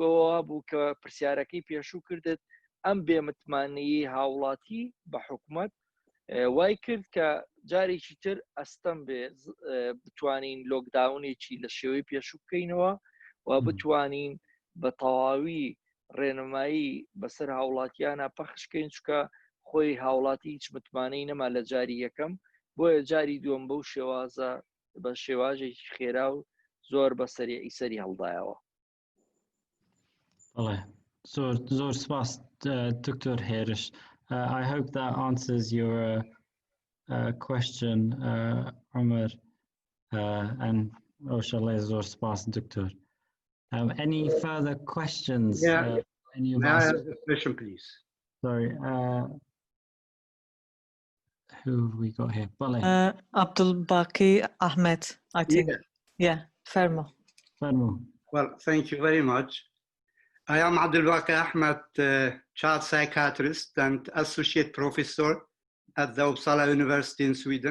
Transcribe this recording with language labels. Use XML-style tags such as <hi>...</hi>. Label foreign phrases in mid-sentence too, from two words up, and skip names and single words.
<ckb>بەوە بوو کە پرسیارەکەی پێشوو کردت ئەم بێمتمانەیی هاوڵاتی بە حکوومەت وای کرد کە جارێکی تر ئەستەم بێ بتوانین لۆکداونێکی لە شێوەی پێشوو بکەینەوە و بتوانین بە تەواوی ڕێنمایی بەسەر هاوڵاتیانە پەخشکەین چکە خۆی هاوڵاتی هیچ متمانەی نەما لە جاری یەکەم بۆیە جاری دووەم بەو شێوازە بە شێواژێکی خێرا و زۆر بە سەریعی سەری هەڵدایەوە. زۆر سپاس دکتۆر هێرش.</ckb> <en>I hope that answers your question, Umar, and Oshalay</en> <ckb>زۆر سپاس</ckb> <en>doctor. Any further questions? May I have a question, please? Sorry. Who have we got here? Abdul Baqi Ahmed, I think. Yeah, Fermo. Well, thank you very much. I am Abdul Baqi Ahmed, child psychiatrist and associate professor at the Uppsala University in Sweden.</en>